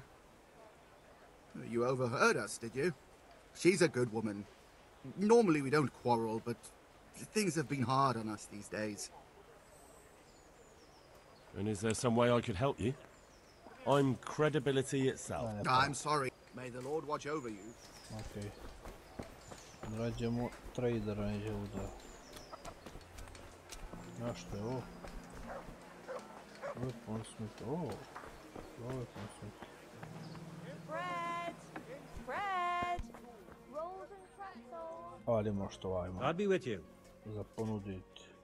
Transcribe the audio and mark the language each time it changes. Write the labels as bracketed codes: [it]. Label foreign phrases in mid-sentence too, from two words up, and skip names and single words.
[en] You overheard us, did you? She's a good woman. Normally we don't quarrel, but things have been hard on us these days. And is there some way I could help you? I'm credibility itself. I'm sorry. May the Lord watch over you. Okay. [bs] Nađemo tradera neđe ovdje. Znaš što je ovo? [en] Weapon smith. Oh. Weapon smith. Bread! Bread! Rolls and pretzels! [bs] Ali možda ovaj ima. [en] I'll be with you. [bs] Za ponuditi.